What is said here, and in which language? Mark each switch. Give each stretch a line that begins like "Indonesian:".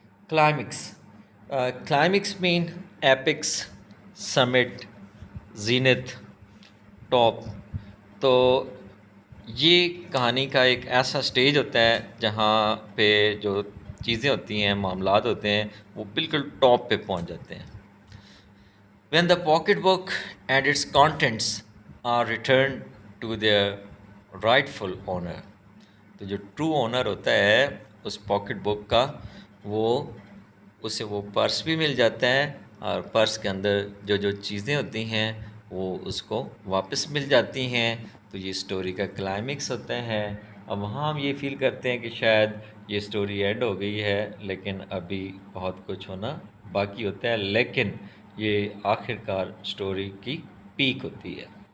English: Climax, climax mean apex, summit, zenith, top.
Urdu: تو یہ کہانی کا ایک ایسا سٹیج ہوتا ہے جہاں پہ جو چیزیں ہوتی ہیں، معاملات ہوتے ہیں، وہ بالکل ٹاپ پہ پہنچ جاتے ہیں.
English: When the pocketbook and its contents are returned to their rightful owner.
Urdu: تو جو ٹرو اونر ہوتا ہے اس پاکٹ بک کا، وہ اسے وہ پرس بھی مل جاتا ہے، اور پرس کے اندر جو جو چیزیں ہوتی ہیں وہ اس کو واپس مل جاتی ہیں. تو یہ سٹوری کا کلائمیکس ہوتا ہے. اب وہاں ہم یہ فیل کرتے ہیں کہ شاید یہ سٹوری اینڈ ہو گئی ہے، لیکن ابھی بہت کچھ ہونا باقی ہوتا ہے، لیکن یہ آخر کار سٹوری کی پیک ہوتی ہے.